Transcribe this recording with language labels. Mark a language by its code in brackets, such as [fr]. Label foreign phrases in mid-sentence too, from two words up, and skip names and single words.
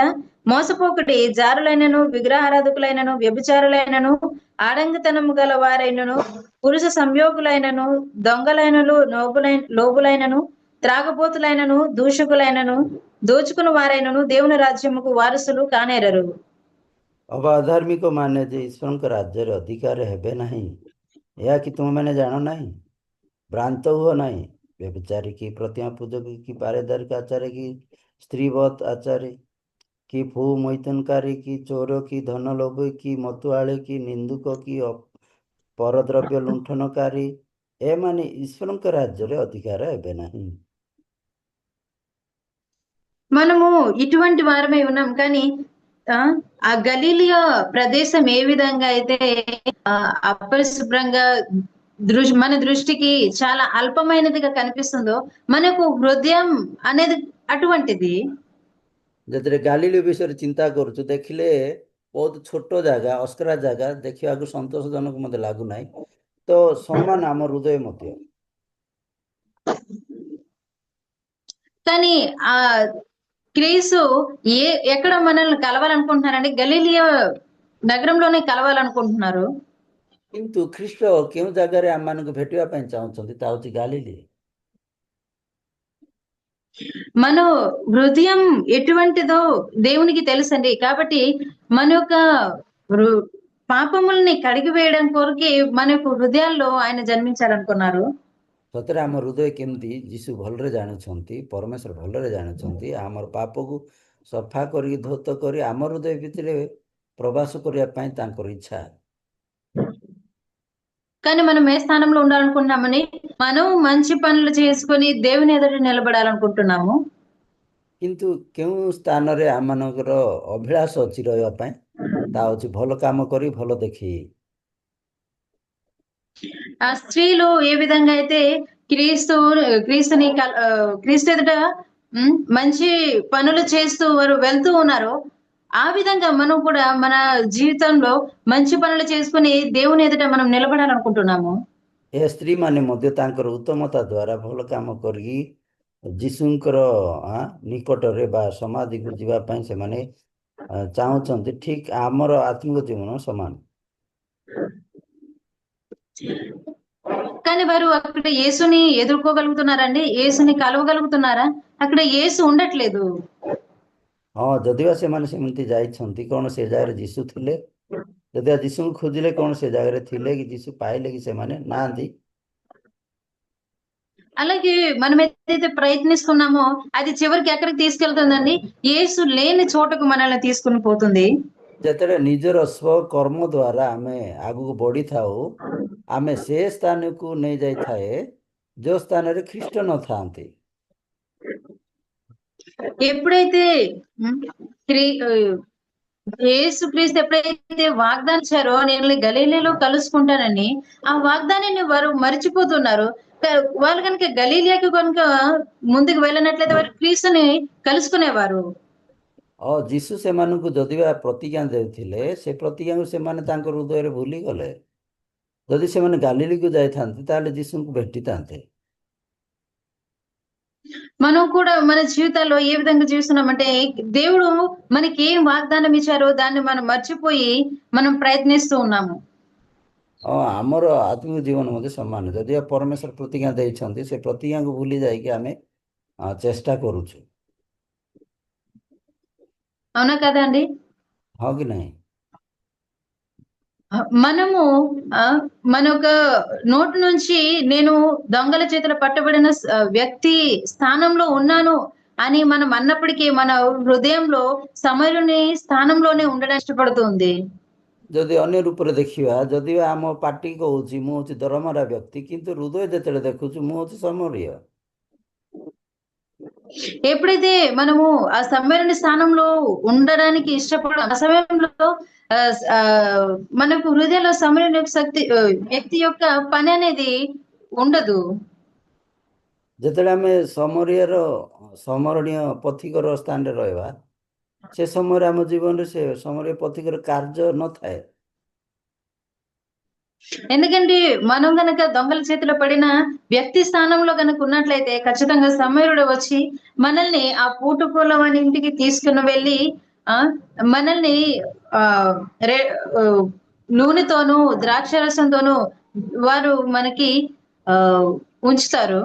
[te] మోసపోకుడి, జారులైనను, విగ్రహారాధకులైనను, వ్యభిచారులైనను, ఆడంగితనము గల వారైనను, పురుష సంయోగులైనను, దొంగలైనను, లోబులైనను, త్రాగబోతులైనను, దూషకులైనను, దోచుకుని వారైనను దేవుని రాజ్యముకు వారసులు కానేరరు. [or] ଅବା ଅଧାର୍ମିକ ମାନେ ଯେ ଈଶ୍ୱରଙ୍କ ରାଜ୍ୟରେ ଅଧିକାର ହେବେ ନାହିଁ, ଏହା କି ତୁମେମାନେ ଜାଣ ନାହିଁ? ଭ୍ରାନ୍ତ ହୁଅ ନାହିଁ। ବ୍ୟଭିଚାରୀ କି, ପ୍ରତିମା ପୂଜକ କି, ପାରେଦାରିକ ଆଚାରୀ କି, ସ୍ତ୍ରୀବତ୍ ଆଚାରୀ କି, ଫୁ ମୈଥୁନକାରୀ କି, ଚୋର କି, ଧନ ଲୋଭୀ କି, ମତୁଆଳି କି, ନିନ୍ଦୁକ କି, ପରଦ୍ରବ୍ୟ ଲୁଣ୍ଠନକାରୀ, ଏମାନେ ଈଶ୍ୱରଙ୍କ ରାଜ୍ୟରେ ଅଧିକାର ହେବେ ନାହିଁ। [te] మనము ఇటువంటి వారమై ఉన్నాం. కానీ ఆ గలీలియా ప్రదేశం ఏ విధంగా అయితే అపరిశుభ్రంగా మన దృష్టికి చాలా అల్పమైనదిగా కనిపిస్తుందో, మనకు హృదయం అనేది అటువంటిది. [or] ଯେତେବେଳେ ଗାଲିଲି ବିଷୟରେ ଚିନ୍ତା କରୁଛୁ, ଦେଖିଲେ ବହୁତ ଛୋଟ ଜାଗା, ଅସ୍କରା ଜାଗା, ଦେଖିବାକୁ ସନ୍ତୋଷଜନକ ମୋତେ ଲାଗୁନାହିଁ। ତ ସମାନ ଆମ ହୃଦୟ ମଧ୍ୟ। [te] కానీ ఆ క్రీస్తు ఎక్కడ మనల్ని కలవాలనుకుంటున్నారండి? గలీలియా నగరంలోనే కలవాలనుకుంటున్నారు. [or] କିନ୍ତୁ ଖ୍ରୀଷ୍ଟ କେଉଁ ଜାଗାରେ ଆମମାନଙ୍କୁ ଭେଟିବା ପାଇଁ ଚାହୁଁଛନ୍ତି? ତା ହେଉଛି ଗାଲିଲି। [te] మన హృదయం ఎటువంటిదో దేవునికి తెలుసండి. కాబట్టి మన యొక్క పాపముల్ని కడిగి వేయడం కొరకే మన యొక్క హృదయాల్లో ఆయన జన్మించాలనుకున్నారు. [or] ସତରେ ଆମ ହୃଦୟ କେମିତି ଯୀଶୁ ଭଲରେ ଜାଣୁଛନ୍ତି, ପରମେଶ୍ୱର ଭଲରେ ଜାଣୁଛନ୍ତି। ଆମର ପାପକୁ ସଫା କରିକି ଧୌତ କରି ଆମ ହୃଦୟ ଭିତରେ ପ୍ରବାସ କରିବା ପାଇଁ ତାଙ୍କର ଇଚ୍ଛା। [te] కానీ మనం ఏ స్థానంలో ఉండాలనుకుంటున్నామని? మనం మంచి పనులు చేసుకొని దేవుని ఎదుట నిలబడాలనుకుంటున్నాము. [or] କିନ୍ତୁ କେଉଁ ସ୍ଥାନରେ ଆମମାନଙ୍କର ଅଭିଳାଷ ଅଛି ରହିବା ପାଇଁ? ତା ହେଉଛି ଭଲ କାମ କରି, ଭଲ ଦେଖି। [te] ఆ స్త్రీలు ఏ విధంగా అయితే క్రీస్తు ఎదుట మంచి పనులు చేస్తూ వారు వెళ్తూ ఉన్నారో, ఆ విధంగా మనం కూడా మన జీవితంలో మంచి పనులు చేసుకుని దేవుని ఎదుట మనం నిలబడాలనుకుంటున్నాము. [or] ଏ ସ୍ତ୍ରୀମାନେ ମଧ୍ୟ ତାଙ୍କର ଉତ୍ତମତା ଦ୍ୱାରା ଭଲ କାମ କରିକି ଯୀଶୁଙ୍କର ନିକଟରେ ବା ସମାଧିକୁ ଯିବା ପାଇଁ ସେମାନେ ଚାହୁଁଛନ୍ତି। ଠିକ ଆମର ଆତ୍ମିକ ଜୀବନ ସମାନ। [te] కానీ వారు అక్కడ యేసుని ఎదుర్కోగలుగుతున్నారండి? యేసుని కలవగలుగుతున్నారా? అక్కడ యేసు ఉండట్లేదు. [or] ହଁ, ଯଦିବା ସେମାନେ ସେମିତି ଯାଇଛନ୍ତି, କ'ଣ ସେ ଜାଗାରେ ଯୀଶୁ ଥିଲେ? ଯଦିବା ଯୀଶୁଙ୍କୁ ଖୋଜିଲେ, କ'ଣ ସେ ଜାଗାରେ ଥିଲେ କି? ଯୀଶୁ ପାଇଲେ କି? ସେମାନେ ନାହାନ୍ତି। [te] అలాగే మనం ఏదైతే ప్రయత్నిస్తున్నామో అది చివరికి ఎక్కడికి తీసుకెళ్తుందండి? యేసు లేని చోటకు మనల్ని తీసుకుని పోతుంది. [or] ଯେତେବେଳେ ନିଜର ସ୍ୱକର୍ମ ଦ୍ୱାରା ଆମେ ଆଗକୁ ବଢ଼ିଥାଉ, ଆମେ ସେ ସ୍ଥାନକୁ ନେଇଯାଇଥାଏ ଯେଉଁ ସ୍ଥାନରେ ଖ୍ରୀଷ୍ଟ ନଥାନ୍ତି। [te] ఎప్పుడైతే యేసుక్రీస్తు ఎప్పుడైతే వాగ్దానం ఇచ్చారో, నేను గలీలీలో కలుసుకుంటానని, ఆ వాగ్దానాన్ని వారు మర్చిపోతున్నారు. వాళ్ళు కనుక గలీలియాకి కనుక ముందుకు వెళ్ళినట్లయితే వారు క్రీస్తుని కలుసుకునేవారు. [or] ଯୀଶୁ ସେମାନଙ୍କୁ ଯଦିବା ପ୍ରତିଜ୍ଞା ଦେଉଥିଲେ, ସେ ପ୍ରତିଜ୍ଞାକୁ ସେମାନେ ତାଙ୍କ ହୃଦୟରେ ଭୁଲିଗଲେ। ଯଦି ସେମାନେ ଗାଲିଲିକୁ ଯାଇଥାନ୍ତେ ତାହେଲେ ଯୀଶୁଙ୍କୁ ଭେଟିଥାନ୍ତେ। [te] మనం కూడా మన జీవితాల్లో ఏ విధంగా జీవిస్తున్నామంటే దేవుడు మనకి ఏం వాగ్దానం ఇచ్చారో దాన్ని మనం మర్చిపోయి మనం ప్రయత్నిస్తూ ఉన్నాము. [or] ଆମର ଆତ୍ମିକ ଜୀବନ ମଧ୍ୟ ସମାନ। ଯଦିବା ପରମେଶ୍ୱର ପ୍ରତିଜ୍ଞା ଦେଇଛନ୍ତି, ସେ ପ୍ରତିଜ୍ଞାକୁ ଭୁଲି ଯାଇକି ଆମେ ଚେଷ୍ଟା କରୁଛୁ। [te] అవునా కదండి? [or] ହଁ କି ନାହିଁ? [te] మనము మన యొక్క నోటి నుంచి నేను దొంగల చేతుల పట్టబడిన వ్యక్తి స్థానంలో ఉన్నాను అని మనం అన్నప్పటికీ మన హృదయంలో సమరుని స్థానంలోనే ఉండడం ఇష్టపడుతుంది. [or] ଯଦି ଅନ୍ୟ ରୂପରେ ଦେଖିବା, ଯଦିବା ଆମ ପାଟି କହୁଛି ମୁଁ ହେଉଛି ଦରମରା ବ୍ୟକ୍ତି, କିନ୍ତୁ ହୃଦୟ ଯେତେବେଳେ ଦେଖୁଛୁ ମୁଁ ହେଉଛି ସମରୀୟ। [te] ఎప్పుడైతే మనము ఆ సమరుని స్థానంలో ఉండడానికి ఇష్టపడ ఆ సమయంలో మనకు హృదయంలో సమరుని యొక్క శక్తి వ్యక్తి యొక్క పని అనేది ఉండదు. [or] ଯେତେବେଳେ ଆମେ ସମରଣୀୟ ପଥିକର ସ୍ଥାନରେ ରହିବା, ସେ ସମୟରେ ଆମ ଜୀବନରେ ସେ ସମରଣୀୟ ପଥିକର କାର୍ଯ୍ୟ ନଥାଏ। [te] ఎందుకంటే మనం గనక దొంగల చేతిలో పడిన వ్యక్తి స్థానంలో గనక ఉన్నట్లయితే ఖచ్చితంగా సమరుడు వచ్చి మనల్ని ఆ పూటపొలం అనే ఇంటికి తీసుకుని వెళ్ళి మనల్ని ఆ నూనెతోనూ ద్రాక్షరసంతోనూ వారు మనకి ఉంచుతారు.